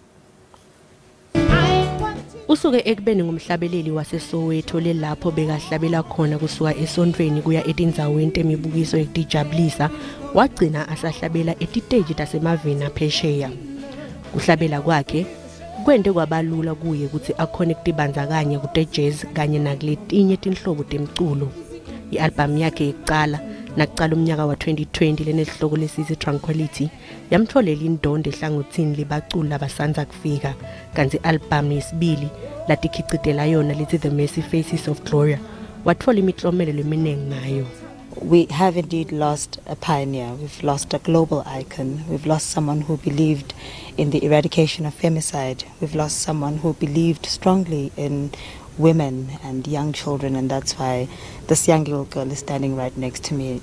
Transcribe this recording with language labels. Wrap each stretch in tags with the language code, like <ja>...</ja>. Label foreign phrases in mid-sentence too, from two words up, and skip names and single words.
<ss>Usuke ekubeni ngumhlabeleli waseSoweto lapho bekahlabela khona kusuka esontweni kuya etindzaweni temibukiso ekutijabulisa wagcina asahlabela etiteji tasemaveni aphesheya. Kuhlabela kwakhe kwente kwabalula kuye ukuthi akhone ukutibandzakanya kute-jazz kanye nakuletinye tinhlobo temculo. I-album yakhe yokuqala nakuqala umnyaka wa 2020 lenesihloko lesithi Tranquility yamtholela indondo ehlangothini libaculi labasanza kufika kanti i-album yesibili latikhicitela yona lithi The Messy Faces of Gloria wathola imiklomelo eminengi ngayo.</ss> <en>We have indeed lost a pioneer. We've lost a global icon. We've lost someone who believed in the eradication of femicide. We've lost someone who believed strongly in women and young children, and that's why this young little girl is standing right next to me.</en>